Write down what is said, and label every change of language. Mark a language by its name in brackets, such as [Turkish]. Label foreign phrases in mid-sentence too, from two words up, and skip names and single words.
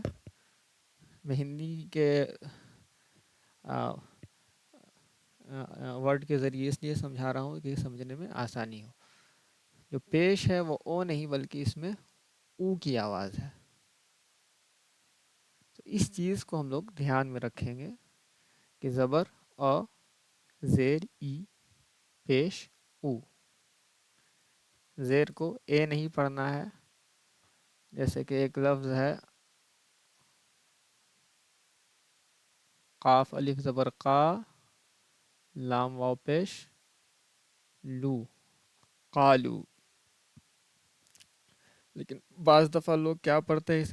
[Urdu] میں ہندی کے ورڈ کے ذریعے اس لیے سمجھا رہا ہوں کہ سمجھنے میں آسانی ہو. جو پیش ہے وہ او نہیں بلکہ اس میں او کی آواز ہے. تو اس چیز کو ہم لوگ دھیان میں رکھیں گے کہ زبر آ، زیر ای، پیش او. زیر کو اے نہیں پڑھنا ہے. جیسے کہ ایک لفظ ہے قاف الف زبر قا، لام واو پیش لو، قالو. لیکن بعض دفعہ لوگ کیا پڑھتے ہیں؟